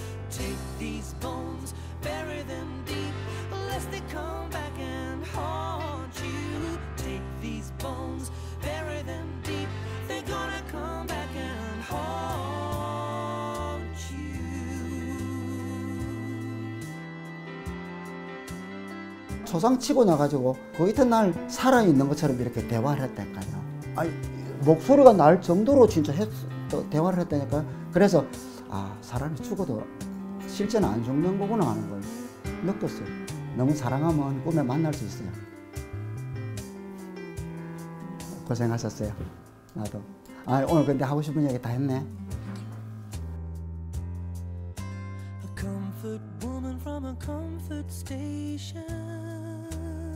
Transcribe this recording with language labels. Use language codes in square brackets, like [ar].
[en] Take these bones, bury them deep, lest they come back and haunt you. Take these bones, bury them deep, they're gonna come back and haunt you. [ko] 초상 치고 나가지고 그 이튿날 살아있는 것처럼 이렇게 대화를 했다니까요. 아니, 목소리가 날 정도로 진짜 대화를 했다니까요. 그래서 아, 사람이 죽어도 실제는 안 죽는 거구나 하는 걸 느꼈어요. 너무 사랑하면 꿈에 만날 수 있어요. 고생하셨어요. 나도. 아, 오늘 근데 하고 싶은 얘기 다 했네. [en] A comfort woman from a comfort station.